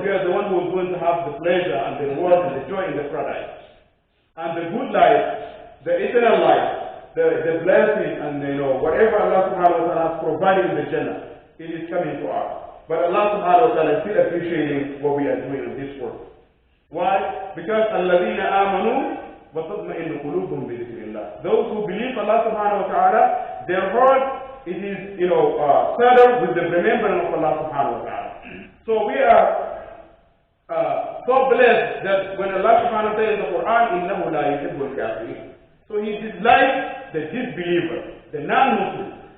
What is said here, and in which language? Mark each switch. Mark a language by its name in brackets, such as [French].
[English] We are the one who is going to have the pleasure and the reward and the joy in the paradise. And the good life, the eternal life, the blessing, and whatever Allah subhanahu wa ta'ala has provided in the Jannah, it is coming to us. But Allah subhanahu wa ta'ala is still appreciating what we are doing in this world. Why? [Arabic] Because الَّذِينَ آمَنُوا وَتَطْمَئِنُّ قُلُوبُهُم بِذِكْرِ اللَّهِ. [English] Those who believe Allah subhanahu wa ta'ala, their heart, it is, settled with the remembrance of Allah subhanahu wa ta'ala. So we are so blessed that when Allah subhanahu wa ta'ala says in the Quran, [Arabic] إِنَّهُ لَا يُحِبُّ الْكَافِرِينَ. [English] So He dislikes the disbeliever, the non-Muslim.